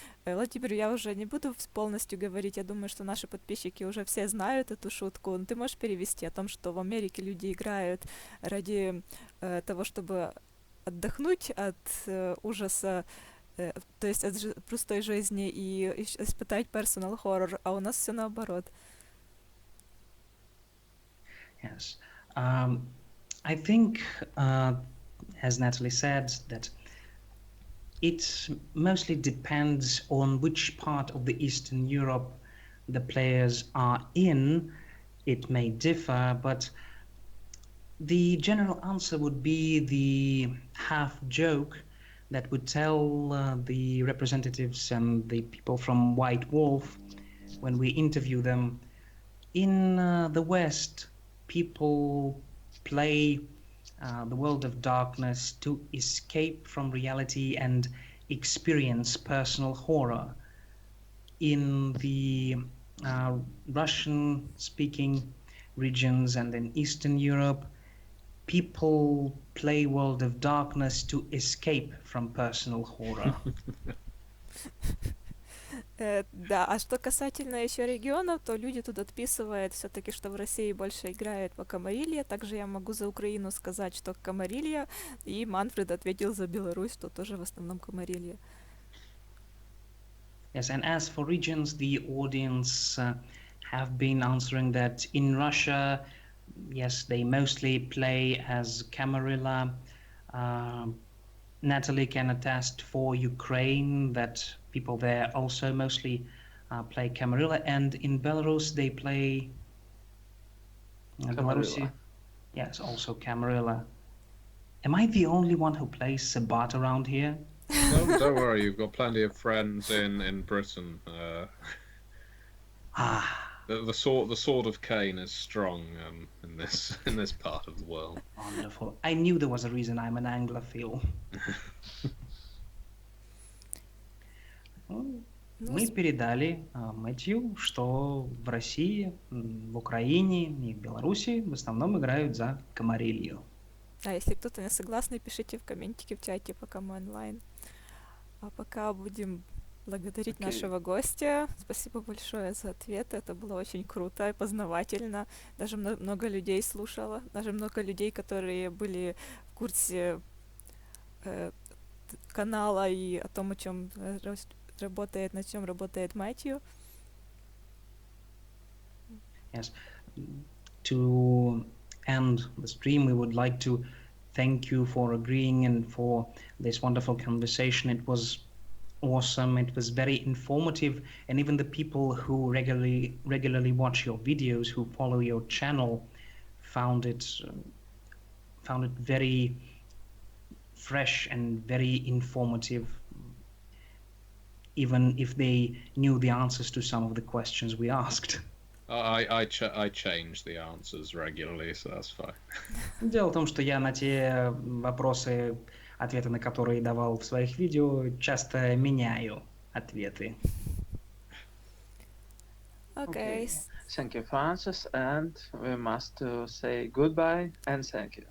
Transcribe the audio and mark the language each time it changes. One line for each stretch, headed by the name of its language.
Russian: Владимир, я уже не буду полностью говорить, я думаю, что наши подписчики уже все знают эту шутку, но ты можешь перевести о том, что в Америке люди играют ради того, чтобы отдохнуть от ужаса, то есть от простой жизни и испытать
English: personal horror,
Russian: а у нас все наоборот.
English: Yes. I think, as Natalie said, that it mostly depends on which part of the Eastern Europe the players are in. It may differ, but the general answer would be the half joke that would tell the representatives and the people from White Wolf when we interview them. In the West, people play the world of darkness to escape from reality and experience personal horror. In the Russian-speaking regions and in Eastern Europe, people play World of Darkness to escape from personal horror.
Russian: Да, а что касательно еще регионов, то люди тут отписывают все-таки, что в России больше играют по Камарилье. Также я могу за Украину сказать, что Камарилья, и Манфред ответил за Беларусь, что тоже в основном Камарилья.
English: Yes, and as for regions, the audience have been answering that in Russia, yes, they mostly play as Camarilla. Natalie can attest for Ukraine that people there also mostly play Camarilla, and in Belarus they play Belarusi. Yes, also Camarilla. Am I the only one who plays Sabat around here? No, don't worry, you've got plenty of friends in Britain. The sword of Cain is strong in this part of the world. Wonderful. I knew there was a reason I'm an Anglophile.
Russian: Мы передали Мэтью, что в России, в Украине и в Беларуси в основном играют за Камарилью. А если кто-то не согласный, пишите в комментике в чате, пока мы онлайн. А пока будем благодарить нашего гостя. Спасибо большое за ответы. Это было очень круто и познавательно. Даже много людей слушало. Даже много людей, которые были в курсе канала и о том, о чем работает, над чем работает Мэтью.
English: Yes. To end the stream, we would like to thank you for agreeing and for this wonderful conversation. It was awesome. It was very informative, and even the people who regularly watch your videos, who follow your channel, found it very fresh and very informative, even if they knew the answers to some of the questions we asked. I change the answers regularly, so that's fine.
Russian: Дело в том, что я на те вопросы, ответы на которые давал в своих видео, часто меняю ответы.
English: Okay. Thank you for answers, and we must say goodbye and thank you.